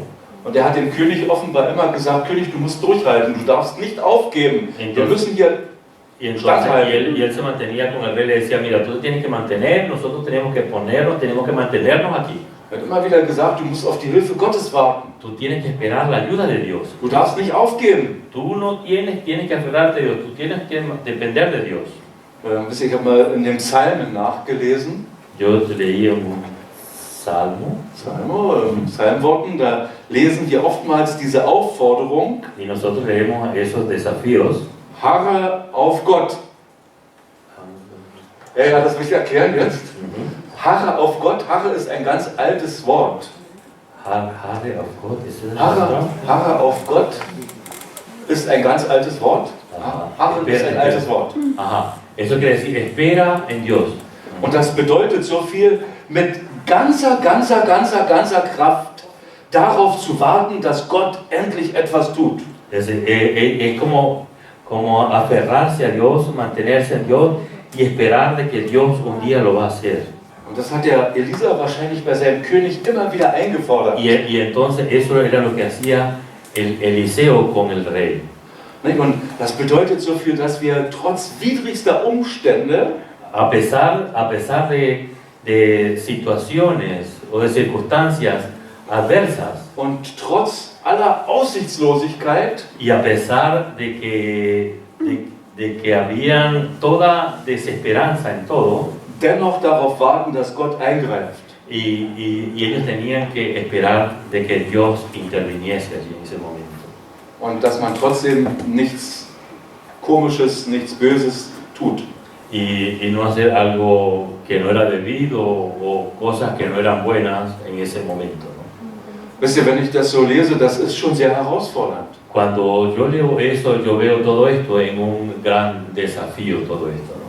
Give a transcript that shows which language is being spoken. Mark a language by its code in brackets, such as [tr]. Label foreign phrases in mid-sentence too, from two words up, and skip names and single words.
[de] Und der hat dem König offenbar immer gesagt, König, du musst durchhalten, du darfst nicht aufgeben. Wir müssen hier [es] Y entonces y él se mantenía con el rey, le decía, mira, tú te tienes que mantener, nosotros tenemos que ponernos, tenemos que mantenernos aquí. [de] Er hat immer wieder gesagt, du musst auf die Hilfe Gottes warten. [es] Tú tienes que esperar la ayuda de Dios. [de] Du darfst nicht aufgeben. [es] Tú no tienes que aferrarte a Dios, tú tienes que depender de Dios. [de] Wisst ihr, ich habe mal in den Psalmen nachgelesen. [es] Yo leí un salmo [de] Psalmworten, da lesen wir oftmals diese Aufforderung, [es] y nosotros leemos esos desafíos. [de] harre auf Gott. Ja, das will ich erklären jetzt. Harre auf Gott, harre ist ein ganz altes Wort. Harre auf Gott, ist das Harre auf Gott ist ein ganz altes Wort. Harre ist ein altes Wort. [es] Ajá. Eso quiere decir, espera en Dios. [de] Und das bedeutet so viel, mit ganzer Kraft darauf zu warten, dass Gott endlich etwas tut. [es] Es como aferrarse a Dios, mantenerse en Dios y esperar de que Dios un día lo va a hacer. [de] Und das hat der Elisa wahrscheinlich bei seinem König immer wieder eingefordert. [es] Y entonces eso era lo que hacía Eliseo con el rey. [de] Und das bedeutet so viel, dass wir trotz widrigster Umstände, [es] A pesar de situaciones o de circunstancias adversas, [de] und trotz aller Aussichtslosigkeit, [es] y a pesar de que habían toda desesperanza en todo, [de] dennoch darauf warten, dass Gott eingreift. [es] y ellos tenían que esperar de que Dios interviniese allí en ese momento. [de] Und dass man trotzdem nichts Komisches, nichts Böses tut. [es] Y no hacer algo que no era debido o cosas que no eran buenas en ese momento, ¿no? [de] Wisst ihr, wenn ich das so lese, das ist schon sehr herausfordernd. [es] Cuando yo leo eso, yo veo todo esto en un gran desafío, todo esto, ¿no?